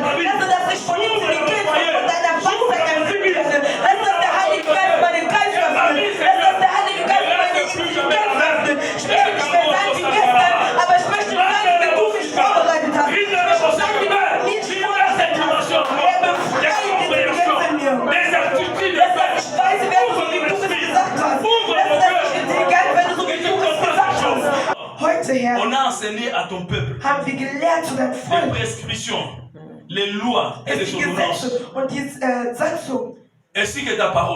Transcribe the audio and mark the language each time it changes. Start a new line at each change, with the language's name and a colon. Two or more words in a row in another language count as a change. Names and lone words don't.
German: Lass das nicht von Intelligenz und von deiner Weisheit erfüllt werden. Lass das der Heilige Geist meinen Geist erfüllen. Lass das der Heilige Geist meine Intelligenz erfüllen. Ich möchte nicht mehr sein wie gestern, aber ich möchte sein, wie du mich vorbereitet hast. Ich möchte sein, wie du mich vorbereitet hast.
French: On a enseigné à ton peuple les prescriptions, les lois et les ordonnances, ainsi que ta parole.